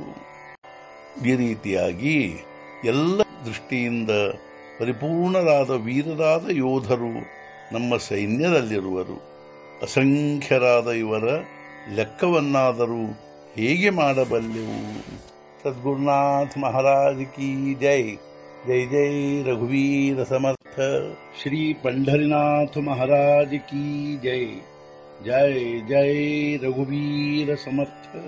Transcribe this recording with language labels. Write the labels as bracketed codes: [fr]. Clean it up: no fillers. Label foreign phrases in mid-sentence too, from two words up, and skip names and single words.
[kn] ಈ ರೀತಿಯಾಗಿ ಎಲ್ಲ ದೃಷ್ಟಿಯಿಂದ ಪರಿಪೂರ್ಣರಾದ ವೀರರಾದ ಯೋಧರು ನಮ್ಮ ಸೈನ್ಯದಲ್ಲಿರುವರು. ಅಸಂಖ್ಯರಾದ ಇವರ ಲೆಕ್ಕವನ್ನಾದರೂ ಹೇಗೆ ಮಾಡಬಲ್ಲೆವು. [hi] सद्गुरुनाथ महाराज की जय. [mr] जय जय रघुवीर समर्थ। [hi] श्री पंढरीनाथ महाराज की जय। [mr] जय जय रघुवीर समर्थ।